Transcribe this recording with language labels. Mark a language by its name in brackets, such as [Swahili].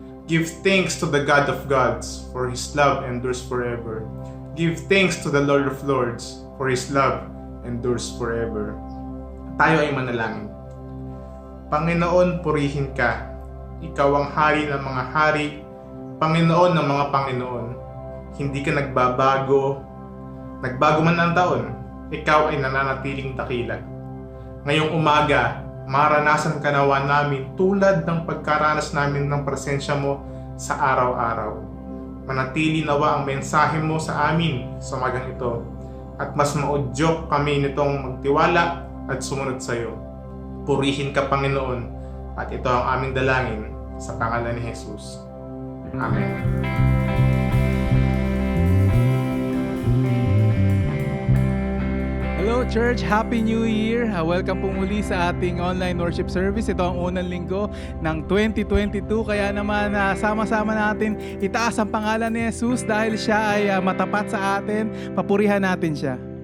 [English] Give thanks to the God of gods, for His love endures forever. Give thanks to the Lord of lords, for His love endures forever." [Filipino] Tayo ay manalangin. Panginoon, purihin ka. Ikaw ang hari ng mga hari, Panginoon ng mga Panginoon. Hindi ka nagbabago. Nagbago man ang taon, ikaw ay nananatiling dakila. Ngayong umaga, maranasan ka nawa namin tulad ng pagkaranas namin ng presensya mo sa araw-araw. Manatili nawa ang mensahe mo sa amin sa umagang ito, at mas maudyok kami nitong magtiwala at sumunod sa iyo. Purihin ka, Panginoon, at ito ang aming dalangin sa pangalan ni Jesus. Amen. [English] Hello Church, Happy New Year! [Filipino] Welcome po muli sa ating online worship service. Ito ang unang linggo ng 2022, kaya naman sama-sama natin itaas ang pangalan ni Jesus dahil siya ay matapat sa atin. Papurihan natin siya.